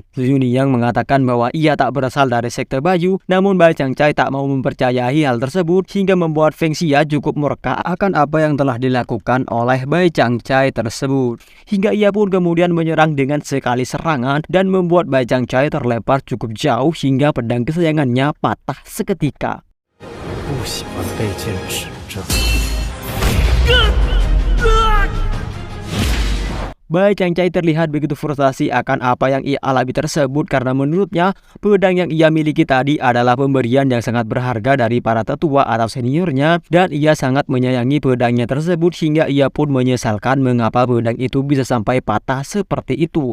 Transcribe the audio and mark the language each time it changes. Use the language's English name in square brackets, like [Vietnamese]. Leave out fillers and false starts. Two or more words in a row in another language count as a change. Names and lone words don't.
[Indonesian] Zhu Yuniyang mengatakan bahwa ia tak berasal dari Sekte Bayu, namun Bai Changcai tak mau mempercayai hal tersebut, hingga membuat Feng Xia cukup murka akan apa yang telah dilakukan oleh Bai Changcai tersebut. Hingga ia pun kemudian menyerang dengan sekali serangan dan membuat Bai Changcai terlempar cukup jauh hingga pedang kesayangannya patah seketika. [Chinese] 不喜欢被剑指着。 [Indonesian] Bai Changcai terlihat begitu frustasi akan apa yang ia alami tersebut, karena menurutnya pedang yang ia miliki tadi adalah pemberian yang sangat berharga dari para tetua atau seniornya, dan ia sangat menyayangi pedangnya tersebut, hingga ia pun menyesalkan mengapa pedang itu bisa sampai patah seperti itu.